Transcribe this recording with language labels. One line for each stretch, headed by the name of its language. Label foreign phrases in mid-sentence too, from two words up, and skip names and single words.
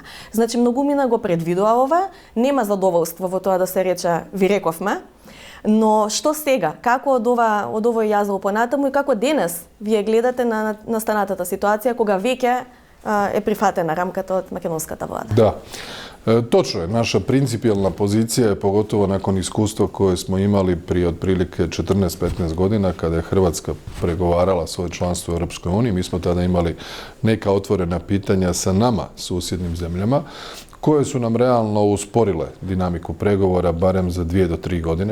Macedonian: Значи, многумина го предвидува ова, нема задоволство во тоа да се рече ви рековме, но што сега, како од овој јазол понатаму и како денес вие гледате на настанатата ситуација кога веќе е прифатена рамката од македонската влада?
Croatian: Da, točno je. Naša principijelna pozicija je, pogotovo nakon iskustva koje smo imali prije otprilike 14-15 godina kada je Hrvatska pregovarala svoje članstvo u Europskoj uniji. Mi smo tada imali neka otvorena pitanja sa nama susjednim zemljama koje su nam realno usporile dinamiku pregovora barem za 2 do 3 godine.